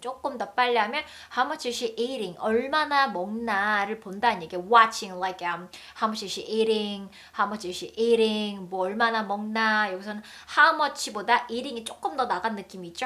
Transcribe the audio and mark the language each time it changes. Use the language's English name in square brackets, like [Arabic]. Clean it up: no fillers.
[Korean] 조금 더 빨리 하면 [English] How much is she eating? [Korean] 얼마나 먹나를 본다는 얘기예요. [English] Watching like How much is she eating? [Korean] 뭐 얼마나 먹나. 여기서는 [English] How much [Korean] 보다 eating이 조금 더 나간 느낌이 있죠.